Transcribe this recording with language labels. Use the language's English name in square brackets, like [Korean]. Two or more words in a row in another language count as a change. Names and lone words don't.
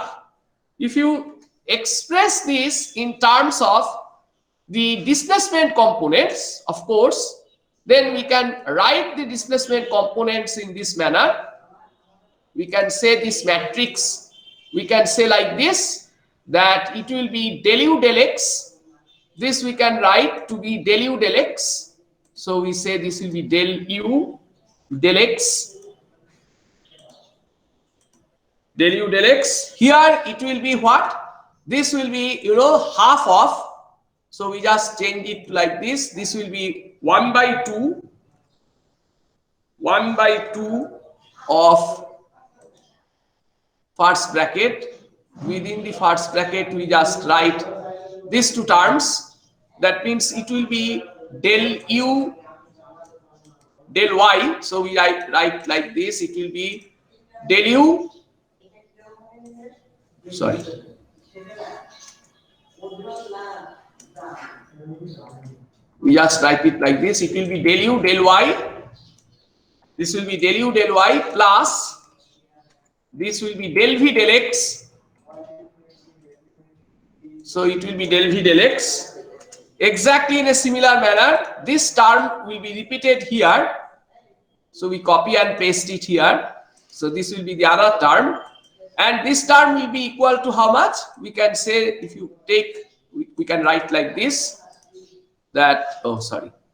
[English] If you express this in terms of the displacement components, of course, then we can write the displacement components in this manner. We can say this matrix, we can say like this, that it will be del u del x. This we can write to be del u del x. So we say this will be del u del x. Del u del x. Here it will be what? This will be, half of. So we just change it like this. This will be 1/2 of first bracket. Within the first bracket, we just write these two terms. That means it will be del u del y. So we write like this. It will be del u. Sorry. We just write it like this. It will be del u del y. This will be del u del y plus this will be del v del x. So it will be del v del x. Exactly in a similar manner, this term will be repeated here. So we copy and paste it here. So this will be the other term. And this term will be equal to how much? We can say, if you take, we can write like this, that, oh sorry.